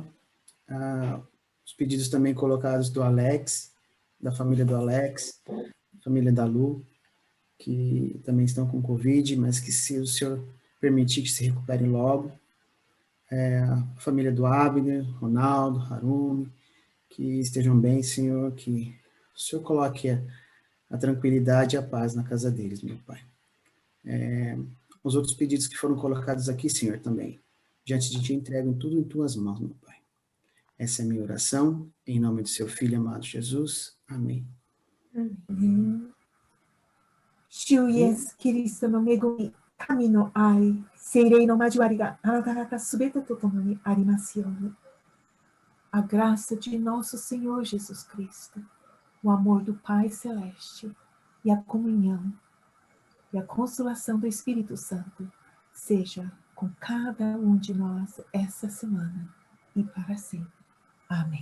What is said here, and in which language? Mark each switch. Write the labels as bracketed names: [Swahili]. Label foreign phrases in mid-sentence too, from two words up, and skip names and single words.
[Portuguese] os pedidos também colocados do Alex, da família do Alex, família da Lu, que também estão com Covid, mas que se o Senhor permitir que se recuperem logo, a família do Abner, Ronaldo, Harumi, que estejam bem, Senhor, que o Senhor coloque a tranquilidade e a paz na casa deles, meu Pai. Os outros pedidos que foram colocados aqui, Senhor, também, diante de Ti, entregam tudo em Tuas mãos, meu Pai. Essa é a minha oração, em nome do Seu Filho amado Jesus. Amém. [Japanese] 主イエス・キリストの恵み、神の愛、聖霊の交わりがあなた方すべてと共にありますように。 [Portuguese] A graça de nosso Senhor Jesus Cristo, o amor do Pai Celeste e a comunhão e a consolação do Espírito Santo seja com cada um de nós essa semana e para sempre. Amém.